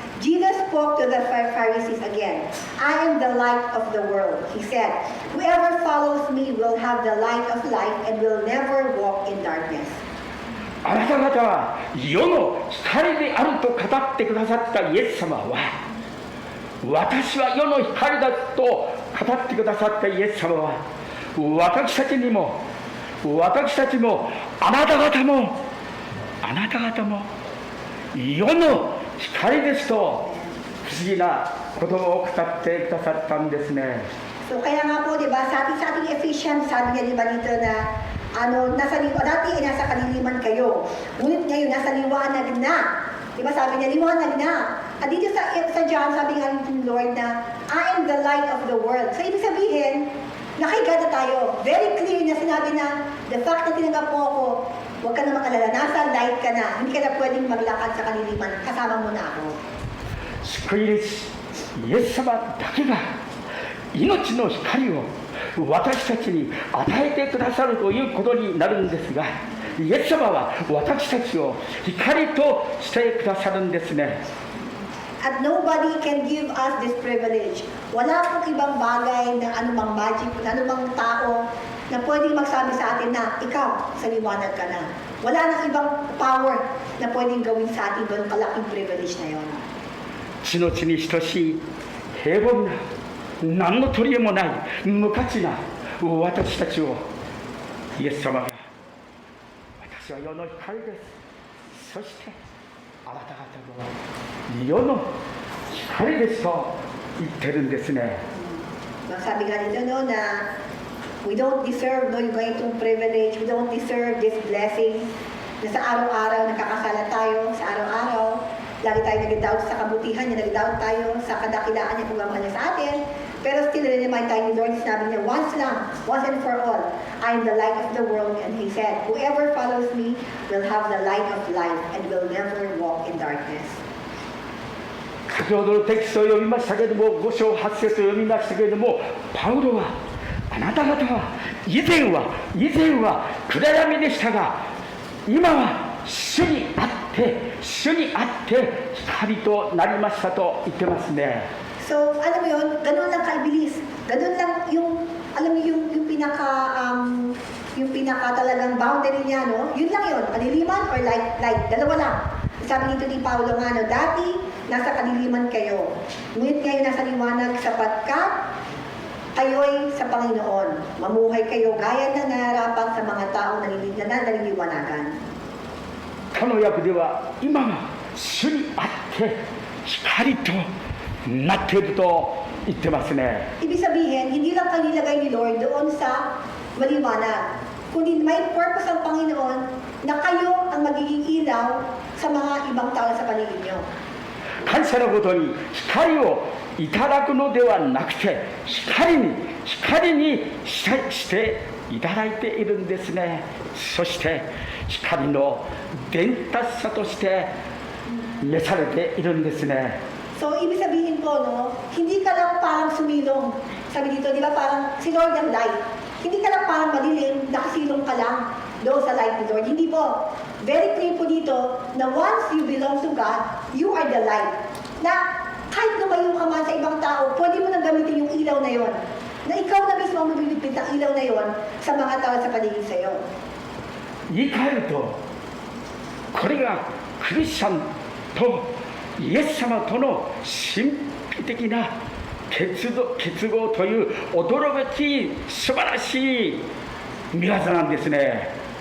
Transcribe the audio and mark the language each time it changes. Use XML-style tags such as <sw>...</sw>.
<en>Jesus spoke to the Pharisees again. I am the light of the world. He said, whoever follows me will have the light of life and will never walk in darkness.</en> <ja>あなた方は世の光であると語ってくださったイエス様は、私は世の光だと語ってくださったイエス様は、私たちもあなた方も世の光ですと不思議な言葉を語ってくださったんですね。</ja> <tl>So kaya nga po, di ba, sa ating Ephesians, sabi niya, di ba dito na, dati ay nasa kaliliman kayo, ngunit ngayon nasa liwanag na. Di ba, sabi niya, liwanag na. At dito sa John, sabi nga ng Lord na,</tl> <en>I am the light of the world.</en> <tl>So ibig sabihin, nakikita tayo. Very clear na sinabi na, the fact na tinanggap mo ako, huwag ka na makalala, nasa light ka na, hindi ka na pwedeng maglakad sa kaliliman, kasama mo na ako.</tl> <ja>救い主イエス様だけが命の光を私たちに与えてくださるということになるんですが、イエス様は私たちを光としてくださるんですね。</ja> <en>At nobody can give us this privilege.</en> <tl>Wala pong ibang bagay na anumang magic, na anumang tao na pwedeng magsabi sa atin na ikaw, sa liwanag ka na. Wala nang ibang power na pwedeng gawin sa atin doon kalaking privilege na yon.</tl> <ja>命に等しい平凡な何の取り柄もない無価値な私たちをイエス様が、私は世の光です、そしてあなた方も世の光ですと言ってるんですね。</ja> <tl>Sabi nga dito no na</tl> <en>we don't deserve</en> <tl>no yung ganitong privilege,</tl> <en>we don't deserve this blessing</en> <tl>na sa araw-araw nakakasala tayo, sa araw-araw lagi tayo nag-doubt sa kabutihan niya, nag-doubt tayo sa kadakilaan niya kung gamang niya sa atin.</tl> <en>Pero still, remind tayo ni Lord,</en> <tl>sinabi niya,</tl> <en>once and for all, I am the light of the world. And He said, whoever follows me will have the light of life and will never walk in darkness.</en> <ja>先ほどのテキストを読みましたけれども、5章8節を読みましたけれども、パウロは、あなた方は以前は暗闇でしたが、今は主にあって光となりましたと言ってますね。</ja> <tl>So, alam mo yun, ganun lang kaibilis. Ganun lang yung, alam mo yung pinaka talagang boundary niya, no? Yun lang yun, kaliliman or light. Dalawa lang. Sabi nito ni Paulo nga, no, dati, nasa kaliliman kayo. Ngunit ngayon nasa liwanag sapagkat kayo'y sa Panginoon. Mamuhay kayo gaya na nararapat sa mga taong naliliwanagan.</tl> <ja>他の訳では今が主にあって光となっていると言ってますね。</ja> <tl>Ibig sabihin, hindi lang kayo nilagay ni Lord doon sa maliwanag, kundi may purpose ang Panginoon na kayo ang magiging ilaw sa mga ibang tao sa paligid nyo.</tl> <ja>感謝のことに光をいただくのではなくて、光にしていただいているんですね。そして光の伝達者として召されているんですね。</ja> <tl>So, ibig sabihin po, no, hindi ka lang parang sumilong. Sabi dito, di ba parang si Lord ang light. Hindi ka lang parang malilim, nakasilong ka lang doon sa light ni Lord. Hindi po.</tl> <en>Very clear</en> <tl>po dito na</tl> <en>once you belong to God, you are the light.</en> <tl>Na kahit lumayo ka man sa ibang tao, pwede mo nang gamitin yung ilaw na yon. Na ikaw na mismo ang maglilipit ng ilaw na yon sa mga tao sa paligid sa iyo.</tl> <ja>言い換えると、これがクリスチャンとイエス様との神秘的な結合という驚き素晴らしい見業なんですね。</ja>